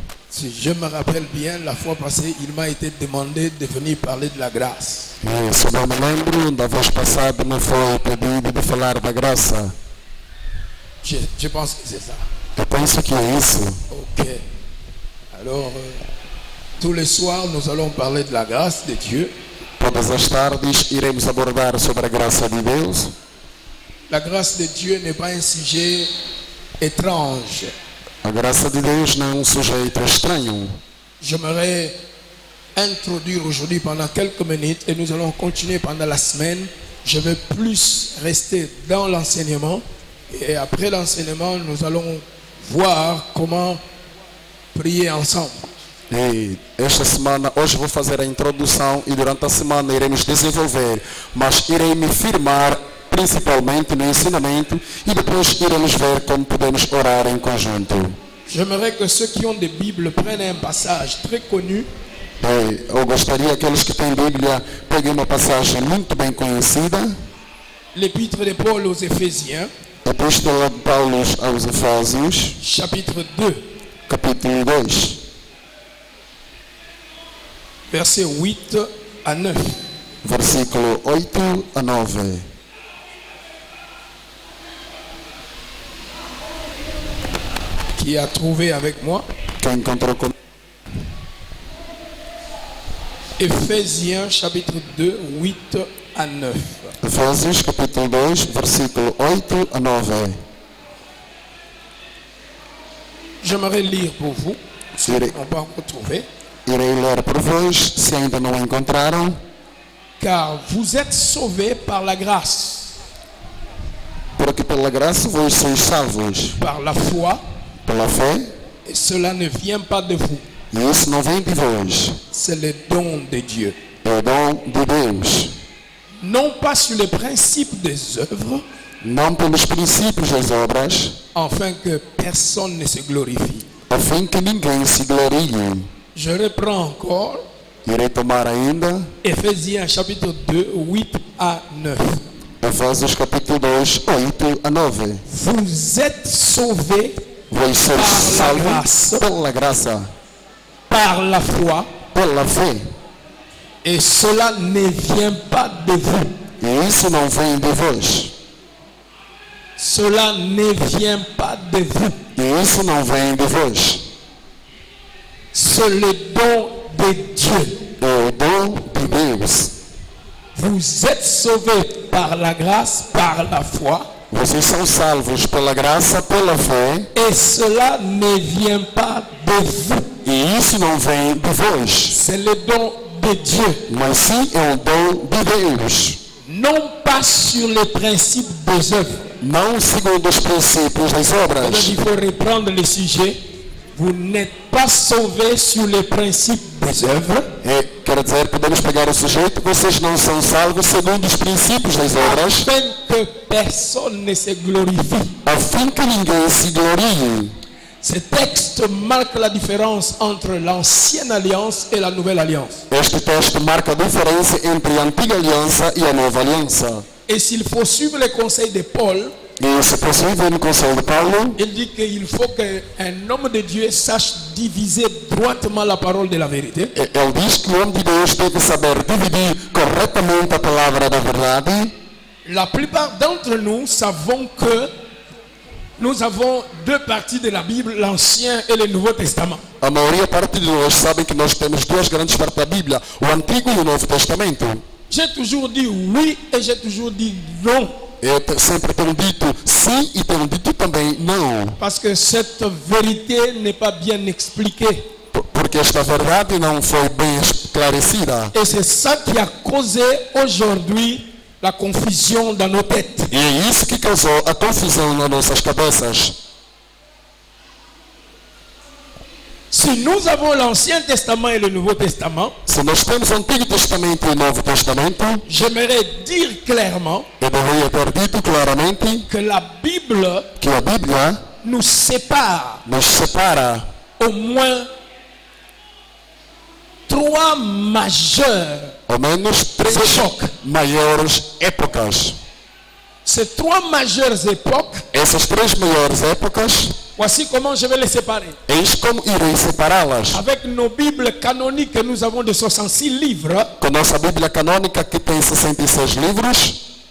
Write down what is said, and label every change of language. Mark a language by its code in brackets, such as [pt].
[fr] Si je me rappelle bien, la fois passée, il m'a été demandé de venir parler de la grâce. [pt] Se não me lembro, da vez passada me foi pedido de falar da graça. [fr] Je pense que c'est ça. [pt] Eu penso que é isso. Ok. [fr] Alors, tous les soirs, nous allons parler de la grâce de Dieu. [pt] Todas as tardes iremos abordar sobre a graça de Deus. [fr] La grâce de Dieu n'est pas un sujet étrange. [pt] A graça de Deus não é um sujeito estranho. [fr] J'aimerais introduire aujourd'hui pendant quelques minutes et nous allons continuer pendant la semaine. Je vais plus rester dans l'enseignement et après l'enseignement, nous allons voir comment prier ensemble. [pt] E esta semana, hoje vou fazer a introdução e durante a semana iremos desenvolver, mas irei me firmar principalmente no ensinamento e depois iremos ver como podemos orar em conjunto. [fr] J'aimerais que ceux qui ont des Bibles prennent un passage très connu. [pt] Eu gostaria que aqueles que têm Bíblia peguem uma passagem muito bem conhecida. [fr] L'épître de Paul aux Éphésiens, [pt] Epístola de Paulo aos Efésios, [fr] chapitre 2, [pt] capítulo 2, [fr] versets 8 à 9. [pt] versículo 8 a 9. [fr] Qui a trouvé avec moi? [pt] Quem encontrou comigo? [fr] Éphésiens chapitre 2, 8 à 9. [pt] Efésios capítulo 2, versículo 8 a 9. [fr] J'aimerais lire pour vous, si [pt] Irei, [fr] on peut encore trouver. [pt] irei ler por vós, se ainda não encontraram. [fr] Car vous êtes sauvés par la grâce, [pt] Porque pela graça vós sois salvos, [fr] par la foi, [pt] pela fé, [fr] et cela ne vient pas de vous. [pt] e isso não vem de vós, [fr] C'est le don de Dieu. [pt] é o dom de Deus. [fr] Non pas sur le principe des œuvres, [pt] Não pelos princípios das obras, [fr] afin que personne ne se glorifie. [pt] a fim que ninguém se glorie. [fr] Je reprends encore [pt] Irei tomar ainda [fr] Éphésiens chapitre 2, 8 à 9. [pt] Efésios capítulo 2, 8 a 9. [fr] Vous êtes sauvés [pt] Vós sois [fr] Par la grâce. [pt] salvos pela graça, [fr] par la foi, [pt] pela fé. [fr] et cela ne vient pas de vous. [pt] E isso não vem de vós. [fr] Cela ne vient pas de vous. [pt] E isso não vem de vós. [fr] C'est le don de Dieu. [pt] É o dom de Deus. [fr] Vous êtes sauvés par la grâce, par la foi, [pt] Vocês são salvos pela graça, pela fé. [fr] et cela ne vient pas de vous. [pt] E isso não vem de vós. [fr] C'est le don de Dieu, [pt] mas sim é um dom de Deus. [fr] non pas sur les principes des œuvres. [pt] Não segundo os princípios das [fr] Donc [pt] obras. [fr] il faut reprendre le sujet. Vous n'êtes pas sauvés sur les principes des œuvres, [pt] Quer dizer, podemos pegar o sujeito, vocês não são salvos segundo os princípios das obras, [fr] afin que personne ne se glorifie. [pt] a fim que ninguém se glorie. [fr] Ce texte marque la différence entre l'ancienne alliance et la nouvelle alliance. [pt] Este texto marca a diferença entre a antiga aliança e a nova aliança. [fr] Et s'il faut suivre les conseils de Paul, [pt] E se possível, no Conselho de Paulo, [fr] il dit qu'il faut qu'un homme de Dieu sache diviser droitement la parole de la vérité. [pt] ele diz que o homem de Deus deve saber dividir corretamente a palavra da verdade. [fr] La plupart d'entre nous savons que nous avons deux parties de la Bible, l'Ancien et le Nouveau Testament. [pt] A maioria parte de nós sabe que nós temos duas grandes partes da Bíblia, o Antigo e o Novo Testamento. [fr] J'ai toujours dit oui et j'ai toujours dit non. [pt] Eu sempre tenho dito sim e tenho dito também não. [fr] Parce que cette vérité n'est pas bien expliquée. [pt] Porque esta verdade não foi bem esclarecida. [fr] Et c'est ça qui a causé aujourd'hui la confusion dans nos têtes. [pt] E é isso que causou a confusão nas nossas cabeças. [fr] Si nous avons l'Ancien Testament et le Nouveau Testament, [pt] Se nós temos o Antigo Testamento e o Novo Testamento, [fr] j'aimerais dire clairement [pt] eu deveria ter dito claramente [fr] que la Bible [pt] que a Bíblia [fr] nous sépare [pt] nos separa [fr] au moins trois majeures [pt] ao menos três [fr] époques. [pt] maiores épocas. [fr] Ces trois majeures époques, [pt] Essas três maiores épocas, [fr] voici comment je vais les séparer. [pt] eis como irei separá-las. [fr] Avec nos Bibles canoniques que nous avons de 66 livres, [pt] Com a nossa Bíblia canônica, que tem 66 livros,